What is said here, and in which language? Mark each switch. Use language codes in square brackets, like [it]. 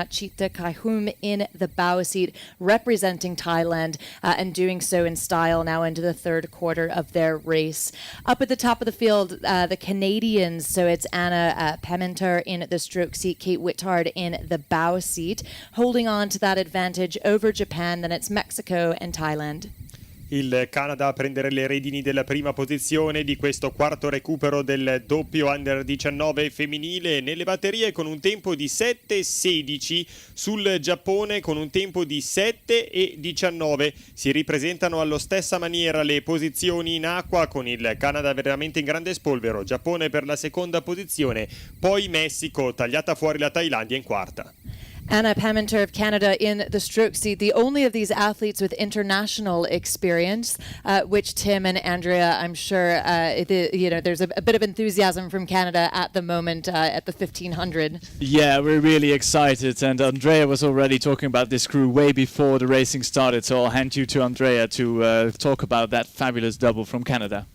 [en] Nachita Kaihum in the bow seat, representing Thailand, and doing so in style now into the 3rd quarter of their race. Up at the top of the field, the Canadians. So it's Anna Pementer in the stroke seat, Kate Whittard in the bow seat, holding on to that advantage over Japan. Then it's Mexico and Thailand. [it] Il Canada a prendere le redini della prima posizione di questo quarto recupero del doppio Under 19 femminile nelle batterie, con un tempo di 7:16, sul Giappone con un tempo di 7:19. Si ripresentano allo stessa maniera le posizioni in acqua, con il Canada veramente in grande spolvero, Giappone per la seconda posizione, poi Messico, tagliata fuori la Thailandia in quarta. [en] Anna Pementer of Canada in the stroke seat, the only of these athletes with international experience, which Tim and Andrea, I'm sure, there's a bit of enthusiasm from Canada at the moment at the 1500. Yeah, we're really excited, and Andrea was already talking about this crew way before the racing started, so I'll hand you to Andrea to talk about that fabulous double from Canada.